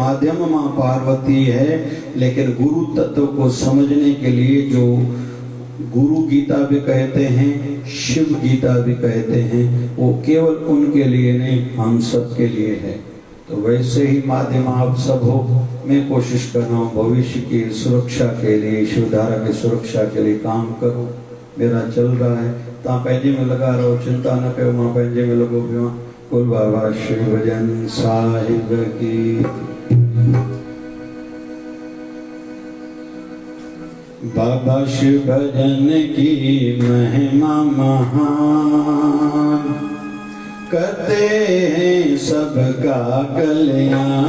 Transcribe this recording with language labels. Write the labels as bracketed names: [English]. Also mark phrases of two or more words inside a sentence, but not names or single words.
[Hindi] माध्यम मां पार्वती है, लेकिन गुरु तत्व को समझने के लिए जो गुरु गीता भी कहते हैं, शिव गीता भी कहते हैं, वो केवल उनके लिए नहीं, हम सब के लिए है। तो वैसे ही माध्यम आप सब हो, मैं कोशिश कर रहा हूँ भविष्य की सुरक्षा के लिए, शिवधारा की सुरक्षा के लिए काम करूँ। मेरा चल रहा है, [Sindhi] तव्हां पंहिंजे में लगा रहो, चिंता न कयो, मां पंहिंजे में लॻो पियो आहियां। [Hindi] कुल बाबा शिवजन साहिब की बाबा शिव भजन की महिमा महान, करते हैं सबका कल्याण।